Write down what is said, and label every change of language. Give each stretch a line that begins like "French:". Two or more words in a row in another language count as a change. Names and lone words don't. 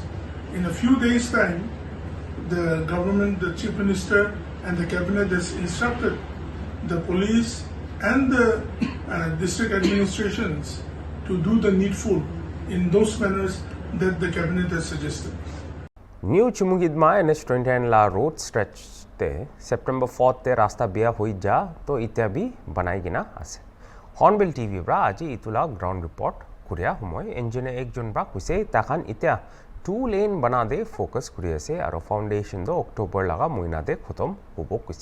English: In a few days' time, the government, the chief minister and the cabinet has instructed the police and the district administrations to do the needful in those manners that the cabinet has suggested.
Naga Pidgin: New Chumugidma NH29 la
English: road stretch
Naga Pidgin: te September 4th te rasta biya hoi ja to itya bhi banai gina ase. Hornbill TV bra aji itula
English: ground report
Naga Pidgin: kuria homoy engineer ekjon bra kuise takhan itya 2 lane bana de focus kuri ase aro foundation do October laga moina de khotom hobo kuise.